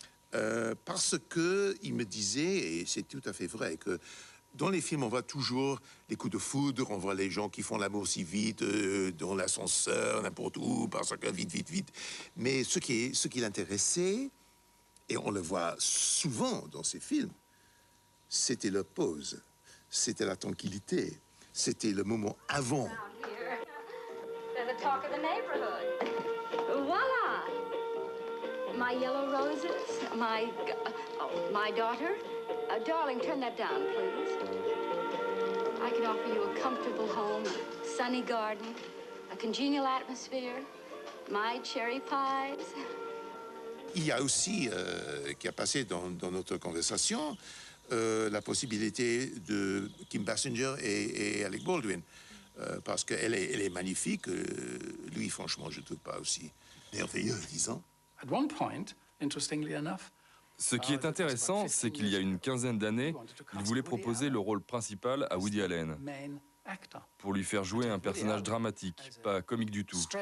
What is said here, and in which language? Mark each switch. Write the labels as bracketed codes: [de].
[fr] Parce qu'il me disait, et c'est tout à fait vrai, que dans les films, on voit toujours les coups de foudre, on voit les gens qui font l'amour si vite, dans l'ascenseur, n'importe où, parce que vite, vite, vite. Mais ce qui l'intéressait, et on le voit souvent dans ces films, c'était la pause, c'était la tranquillité, c'était le moment avant. [en] They're the talk of the neighborhood. Voila! My yellow roses, my daughter. Darling, turn that down, please. I can offer you a comfortable home, a sunny garden, a congenial atmosphere, my cherry pies. [fr] Il y a aussi, qui a passé dans notre conversation, la possibilité de Kim Basinger et Alec Baldwin. Parce qu'elle est magnifique. Lui, franchement, je ne trouve pas aussi merveilleux, disons. [en] At one point, interestingly enough, [fr] ce qui est intéressant, c'est qu'il y a une quinzaine d'années, il voulait proposer le rôle principal à Woody Allen, pour lui faire jouer un personnage dramatique, pas comique du tout.